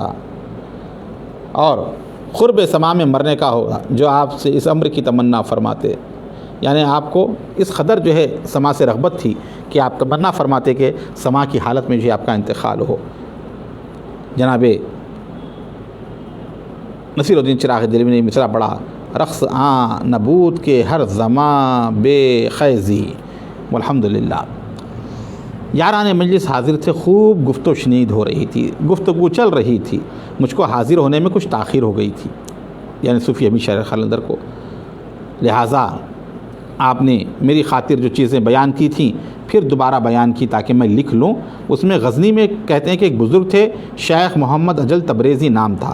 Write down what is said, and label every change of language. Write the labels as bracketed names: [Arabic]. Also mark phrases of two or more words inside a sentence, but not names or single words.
[Urdu] اور قرب سما میں مرنے کا ہوگا جو آپ سے اس امر کی تمنا فرماتے, یعنی آپ کو اس قدر جو ہے سما سے رغبت تھی کہ آپ تمنا فرماتے کہ سما کی حالت میں جو ہے آپ کا انتقال ہو. جناب نصیر الدین چراغی دہلوی نے مصرع پڑھا, [Persian] رقص نبوت کے ہر زماں بے خیزی. [Urdu] والحمدللہ یاران مجلس حاضر تھے, خوب گفت و شنید ہو رہی تھی, گفتگو چل رہی تھی. مجھ کو حاضر ہونے میں کچھ تاخیر ہو گئی تھی, یعنی صوفی امیر شہر خلندر کو. لہٰذا آپ نے میری خاطر جو چیزیں بیان کی تھیں پھر دوبارہ بیان کی تاکہ میں لکھ لوں۔ اس میں غزنی میں کہتے ہیں کہ ایک بزرگ تھے، شیخ محمد اجل تبریزی نام تھا۔